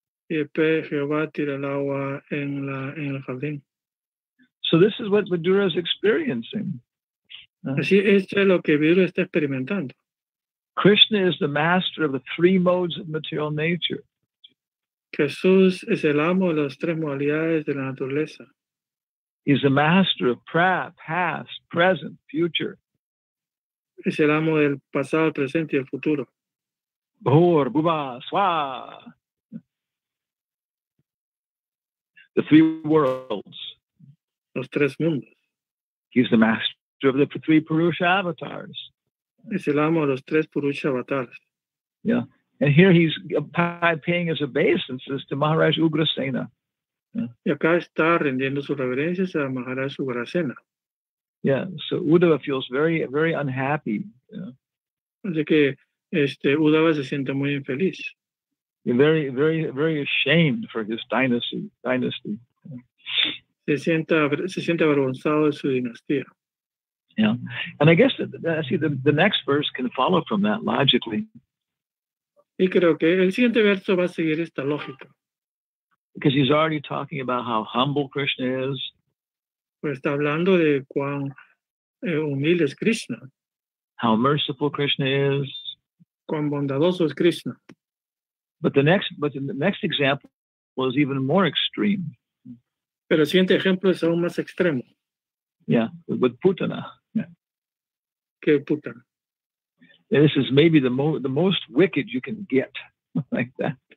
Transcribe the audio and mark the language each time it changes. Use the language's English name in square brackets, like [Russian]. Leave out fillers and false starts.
[Spanish] Y después Jehová tira el agua en el jardín. [English] So this is what Vidura is experiencing. [Spanish] Así esto es lo que Vidura está experimentando. [English] Krishna is the master of the 3 modes of material nature. [Spanish] Jesús es el amo de las 3 modalidades de la naturaleza. [English] He's the master of past, present, future. [Spanish] Es el amo del pasado, el presente y el futuro. [Sanskrit] Bhur, Bhuva, Swa. [English] The 3 worlds. [Spanish] Los 3 mundos. [English] He's the master of the 3 Purusha avatars. [Spanish] Es el amo de los 3 Purusha avatars. [English] Yeah. And here he's paying his obeisances to Maharaj Ugrasena. [Spanish] Y acá está rendiendo sus reverencias a Maharaj Sugrasena. [English] Yeah, so Uddhava feels very, very unhappy. [Spanish] Así que Uddhava se siente muy infeliz. [English] Very, very, very ashamed for his dynasty. [Spanish] Se siente avergonzado de su dinastía. [English] Yeah, and I guess the next verse can follow from that logically. [Spanish] Y creo que el siguiente verso va a seguir esta lógica. [English] Because he's already talking about how humble Krishna is. [Spanish] Pues está hablando de cuán humilde es Krishna, [English] How merciful Krishna is. [Spanish] cuán bondadoso es Krishna. [English] But the next example was even more extreme. [Spanish] Pero el siguiente ejemplo es aún más extremo. [English] Yeah, with Putana. Yeah. [Spanish] Que Putana. [English] And this is maybe the most wicked you can get, like that.